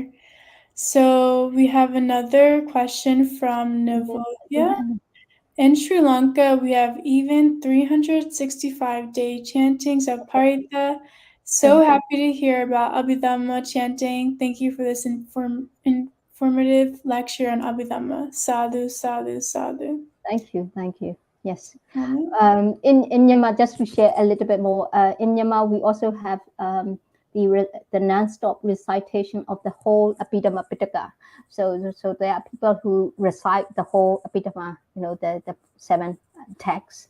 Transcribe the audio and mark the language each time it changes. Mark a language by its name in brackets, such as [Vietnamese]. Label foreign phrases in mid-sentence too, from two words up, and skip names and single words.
[English] So we have another question from Nivolia. In Sri Lanka, we have even 365-day chantings of Parita. So happy to hear about Abhidhamma chanting. Thank you for this informative lecture on Abhidhamma. [Pali] Sadhu, sadhu, sadhu. [English] Thank you. Yes. In Myanmar, just to share a little bit more, in Myanmar, we also have the non-stop recitation of the whole Abhidhamma Pitaka. So there are people who recite the whole Abhidhamma, the 7 texts.